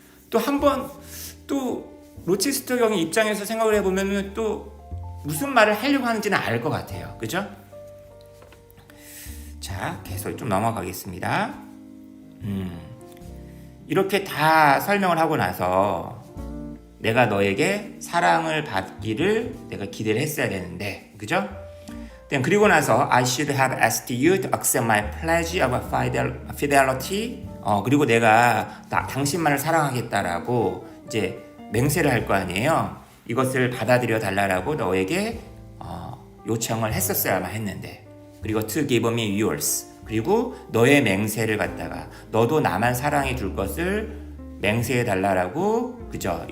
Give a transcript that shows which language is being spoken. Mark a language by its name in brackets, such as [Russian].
[Korean] 또 한번 또 로체스터 경의 입장에서 생각을 해보면 또 무슨 말을 하려고 하는지는 알 것 같아요. 그죠? 자, 계속 좀 넘어가겠습니다. 이렇게 다 설명을 하고 나서 내가 너에게 사랑을 받기를 내가 기대를 했어야 되는데, 그죠? 그리고 나서 [English] I should have asked you to accept my pledge of fidelity. [Korean] 그리고 내가 당신만을 사랑하겠다라고 이제 맹세를 할 거 아니에요. 이것을 받아들여 달라라고 너에게 요청을 했었어야만 했는데, 그리고 [English] to give me yours. [Korean] 그리고 너의 맹세를 갖다가 너도 나만 사랑해 줄 것을 맹세해 달라라고, 그죠?